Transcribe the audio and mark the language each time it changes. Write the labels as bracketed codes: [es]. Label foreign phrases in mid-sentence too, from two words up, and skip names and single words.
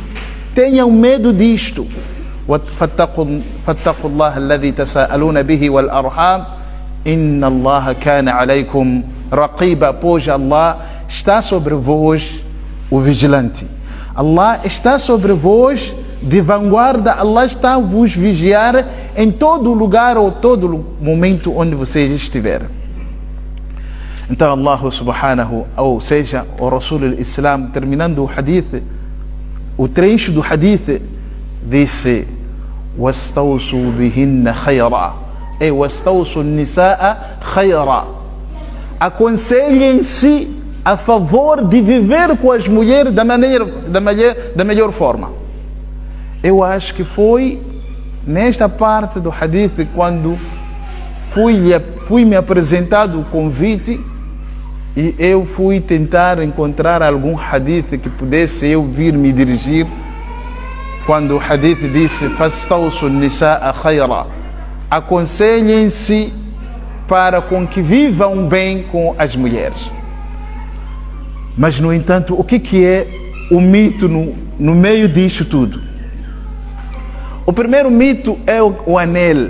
[pt] Tenham medo disto. [ar] فاتقوا الله الذي تساءلون به والأرحام إن الله كان عليكم رقيبا. [pt] Pois Allah está sobre vós o vigilante. Allah está sobre vós de vanguarda. Allah está a vos vigiar em todo lugar ou todo momento onde vocês estiverem. Então Allah subhanahu, ou seja, o [ar] رسول الإسلام, [pt] terminando o hadith, o trecho do hadith, disse: [ar] وَاسْتَوْصُوا بِهِنَّ خَيْرًا, e وَاسْتَوْصُوا النِّسَاءَ خَيْرًا. [pt] Aconselhem-se a favor de viver com as mulheres da melhor forma. Eu acho que foi nesta parte do hadith, quando fui me apresentado o convite e eu fui tentar encontrar algum hadith que pudesse eu vir me dirigir, quando o hadith disse: [ar] فَاسْتَوْصُوا النِّسَاءَ خَيْرًا, [pt] aconselhem-se para com que vivam bem com as mulheres. Mas, no entanto, o que é o mito no meio disto tudo? O primeiro mito é o anel.